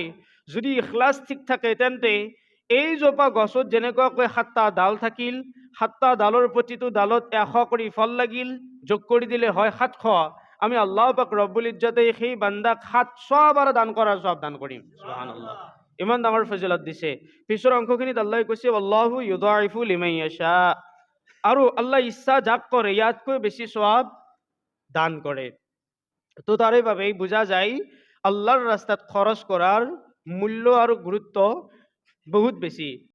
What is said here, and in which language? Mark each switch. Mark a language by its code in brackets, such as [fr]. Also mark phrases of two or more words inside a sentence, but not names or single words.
[as] যদি ইখলাস ঠিক থাকে, তেন্তে এই জোপা গছত যেনেকুৱাকৈ 7টা ডাল থাকিল, 7টা ডালৰ প্ৰতিটো ডালত 100 কৰি ফল লাগিল, যোগ কৰি দিলে হয় 700। আমি আল্লাহ পাক ৰব্বুল ইজ্জতে সেই বান্দাক 700 বাৰ দান কৰাৰ সব দান কৰিম। সুবহানাল্লাহ। ইমান ডাঙৰ ফজিলত দিছে। পিছৰ অংশখিনিত আল্লাহ কৈছে, [ar] الله يضاعف لمن يشاء, [as] আৰু আল্লাহ ইচ্ছা যাক কৰে ইয়াতকৈ বেছি সওয়াব দান কৰে। তো তাৰে বাবেই বুজা যায়, আল্লাহৰ ৰাস্তাত খৰচ কৰাৰ মূল্য আৰু গুৰুত্ব বহুত বেছি।